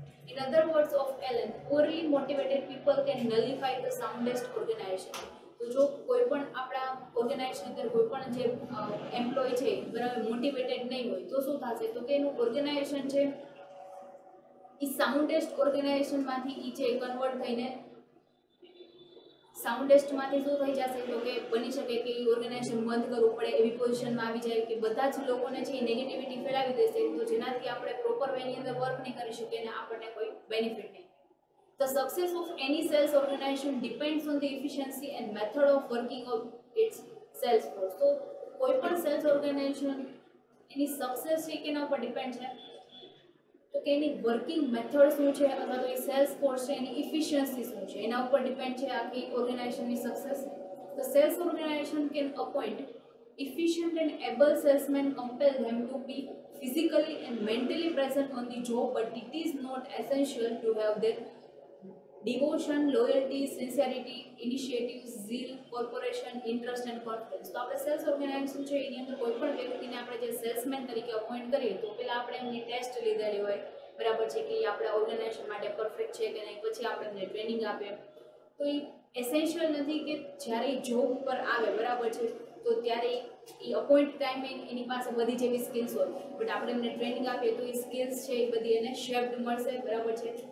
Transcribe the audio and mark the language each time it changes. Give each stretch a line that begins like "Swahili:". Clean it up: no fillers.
English: In other words of Allen, poorly motivated people can nullify the soundest organization.
Gujarati: તો જો કોઈ પણ આપણા ઓર્ગેનાઇઝેશન અંદર કોઈ પણ જે એમ્પ્લોય છે બરાબર મોટિવેટેડ નહીં હોય તો શું થશે તો કે એનું ઓર્ગેનાઇઝેશન છે એ સાઉન્ડેસ્ટ ઓર્ગેનાઇઝેશનમાંથી એ છે કન્વર્ટ થઈને સાઉન્ડેસ્ટમાંથી શું થઈ જશે તો કે બની શકે કે એ ઓર્ગેનાઇઝેશન બંધ કરવું પડે એવી પોઝિશનમાં આવી જાય કે બધા જ લોકોને છે એ નેગેટિવિટી ફેલાવી દેશે તો જેનાથી આપણે પ્રોપર વેની અંદર વર્ક નહીં કરી શકીએ અને આપણને કોઈ બેનિફિટ નહીં.
English: The success of any sales organization depends on the efficiency and method of working of its sales force. So,
Gujarati: કોઈ પણ સેલ્સ ઓર્ગેનાઇઝેશન એની સક્સેસ છે કેના ઉપર ડિપેન્ડ છે તો કે એની વર્કિંગ મેથડ શું છે અથવા તો એ સેલ્સ ફોર્સ છે એની ઇફિશિયન્સી શું છે એના ઉપર ડિપેન્ડ છે આખી ઓર્ગેનાઇઝેશનની success.
English: The sales organization can appoint efficient and able salesmen, compel them to be physically and mentally present on the job, but it is not essential to have their devotion, loyalty, sincerity, initiative, zeal, corporation, interest and confidence.
Gujarati: તો આપણે cells organisation છે એની અંદર કોઈ પણ વ્યક્તિને આપણે જે salesman તરીકે અપોઇન્ટ કરીએ તો પહેલા આપણે એમની ટેસ્ટ લીધેલી હોય બરાબર છે કે એ આપણા ઓર્ગેનાઇઝેશન માટે પરફેક્ટ છે કે નહીં, પછી આપણે એમને ટ્રેનિંગ આપીએ. તો એ એસેન્શિયલ નથી કે જ્યારે એ જોબ ઉપર આવે બરાબર છે તો ત્યારે એ અપોઇન્ટ ટાઈમે એની પાસે બધી જેવી સ્કિલ્સ હોય બટ આપણે એમને ટ્રેનિંગ આપીએ તો એ સ્કિલ્સ છે એ બધી એને શેપ્ડ મળશે બરાબર છે.